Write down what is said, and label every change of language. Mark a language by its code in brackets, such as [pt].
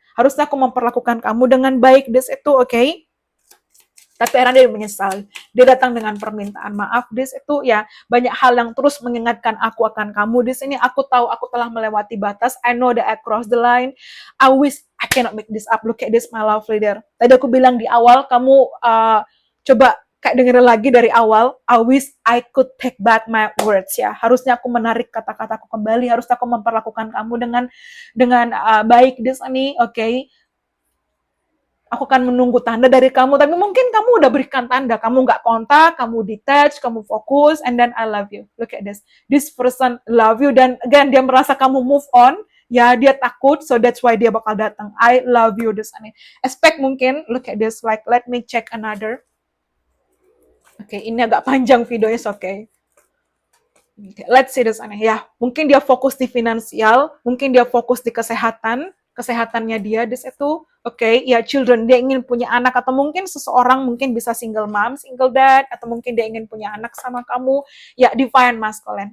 [id] Harusnya aku memperlakukan kamu dengan baik di situ, oke? Tapi akhirnya dia menyesal. Dia datang dengan permintaan maaf. This itu ya banyak hal yang terus mengingatkan aku akan kamu di sini. Aku tahu aku telah melewati batas. [en] I know that I crossed the line. I wish I cannot make this up. Look at this, my love leader. [id] Tadi aku bilang di awal, kamu coba kayak dengerin lagi dari awal. [en] I wish I could take back my words ya. [id] Harusnya aku menarik kata-kataku kembali. Harusnya aku memperlakukan kamu dengan baik di sini. Oke. Aku akan menunggu tanda dari kamu, tapi mungkin kamu udah berikan tanda, kamu nggak kontak, kamu detach, kamu fokus, [en] and then I love you. Look at this. This person love you, dan again, [id] dia merasa kamu [en] move on, [id] ya dia takut, [en] so that's why [id] dia bakal datang. [en] I love you, this ini. Expect mungkin, look at this, like, let me check another. [id] Oke, ini agak panjang videonya, okay. [en] Let's see this [id] ini. Ya, mungkin dia fokus di finansial, mungkin dia fokus di kesehatannya dia di situ. Oke, ya children, dia ingin punya anak, atau mungkin seseorang mungkin bisa single mom, single dad, atau mungkin dia ingin punya anak sama kamu, ya divine masculine.